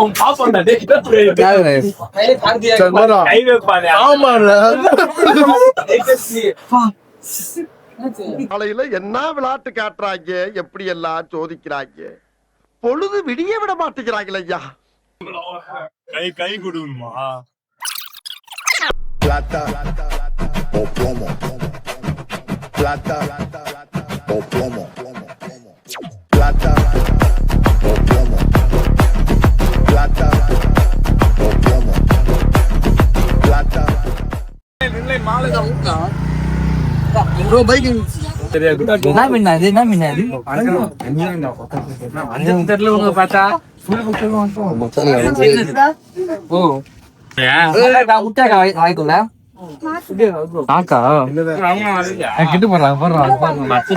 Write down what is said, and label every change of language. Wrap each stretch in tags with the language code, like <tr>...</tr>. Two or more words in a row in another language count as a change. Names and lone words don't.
<ta>காலையில என்ன விளையாட்டு காட்டுறாங்க, எப்படி எல்லாம் சோதிக்கிறாங்க. பொழுது விடிய விட மாட்டேங்கிறாங்களே ஐயா. கை கொடுமா</ta> <es>plata o plomo, plata o plomo, plata o plomo, plata o plomo, plata.</es> <en>bro bike</en> <ta>என்ன மின்னாது, என்ன மின்னாது? தெரியல உங்க பார்த்தா. ஓ முட்டை வாய்க்குள்ள காக்கா கிட்ட போடுறாங்க</ta>